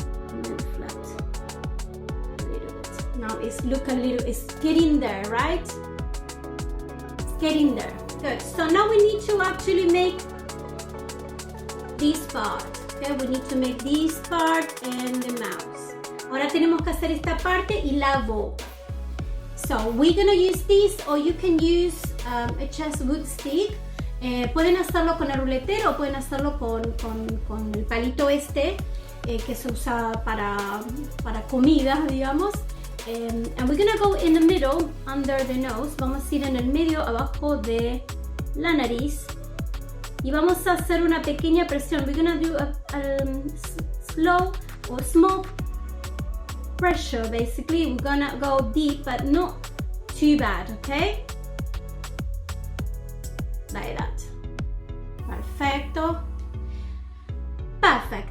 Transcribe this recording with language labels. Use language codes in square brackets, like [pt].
[en] And then flat a little bit. Now it's getting there, right? It's getting there. Good. So now we need to actually make this part. Okay, we need to make this part and the mouse. [es] Ahora tenemos que hacer esta parte y la boca. [en] So we're gonna use this, or you can use a chest wood stick. [es] Pueden hacerlo con el ruletero o pueden hacerlo con el palito que se usa para comida, digamos. [en] And we're gonna go in the middle, under the nose. [es] Vamos a ir en el medio, abajo de la nariz. Y vamos a hacer una pequeña presión. [en] We're gonna do a slow or small pressure. Basically, we're gonna go deep, but not too bad, okay? Like that. Perfecto. Perfect.